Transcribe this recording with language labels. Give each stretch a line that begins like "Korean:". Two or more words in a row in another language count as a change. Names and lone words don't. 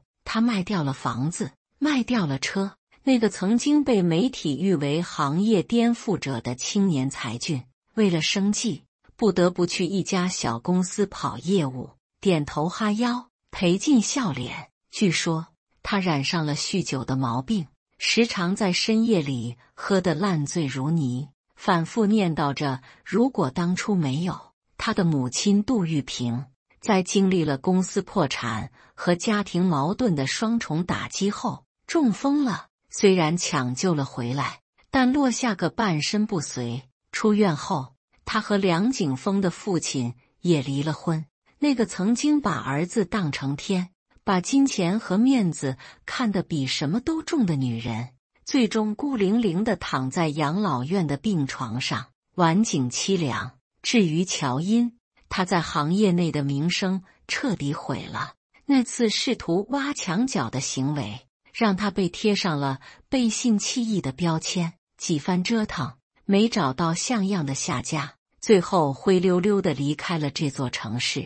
Chinese: 他賣掉了房子，賣掉了車。那個曾經被媒體譽為行業顛覆者的青年才俊，為了生計，不得不去一家小公司跑業務，點頭哈腰，賠盡笑臉。據說他染上了酗酒的毛病，時常在深夜裡喝得爛醉如泥，反覆念叨着如果當初沒有他的母親杜玉萍。在經歷了公司破產和家庭矛盾的雙重打擊後，中風了。雖然搶救了回來，但落下個半身不遂。出院後，他和梁景峰的父親也離了婚。那個曾經把兒子當成天，把金錢和面子看得比什麼都重的女人，最終孤零零地躺在養老院的病床上，晚景淒涼。至於喬音，他在行業內的名聲徹底毀了。那次試圖挖牆腳的行為，讓他被貼上了背信棄義的標籤，幾番折騰，沒找到像樣的下家，最後灰溜溜地離開了這座城市。